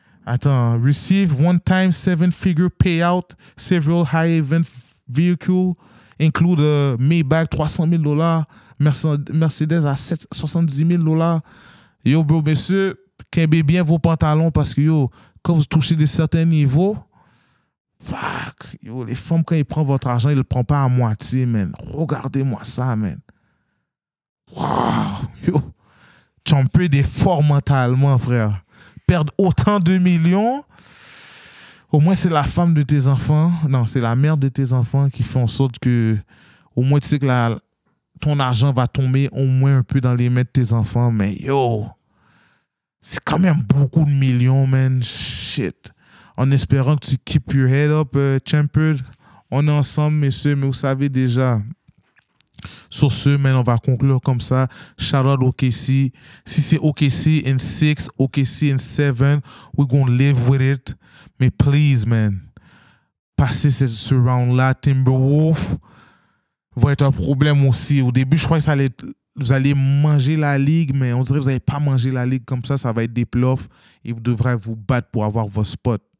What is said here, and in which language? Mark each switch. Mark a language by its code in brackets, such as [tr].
[fr] Attends, [en] receive one-time 7-figure payout, several high-event vehicles, include a Maybach $300,000, Mercedes à 70 $000. [fr] Yo, bro, monsieur, qu'aimez bien vos pantalons parce que, yo, quand vous touchez des certains niveaux, fuck, yo, les femmes, quand ils prennent votre argent, ils ne le prennent pas à moitié, man. Regardez-moi ça, man. Wow, yo. Champer des forts mentalement, frère. Perdre autant de millions, au moins c'est la femme de tes enfants, non, c'est la mère de tes enfants qui fait en sorte que, au moins tu sais que ton argent va tomber au moins un peu dans les mains de tes enfants, mais yo, c'est quand même beaucoup de millions, man, shit. En espérant que tu [en] keep your head up, [fr] Champer, on est ensemble, messieurs, mais vous savez déjà. Sur ce, man, on va conclure comme ça. [en] Shout out OKC. [fr] Si c'est [en] OKC in 6, OKC in 7, we're gonna live with it. [fr] Mais please, man, passer ce round-là, Timberwolves va être un problème aussi. Au début, je crois que vous allez manger la ligue, mais on dirait que vous n'allez pas manger la ligue comme ça. Ça va être des playoffs et vous devrez vous battre pour avoir vos spots.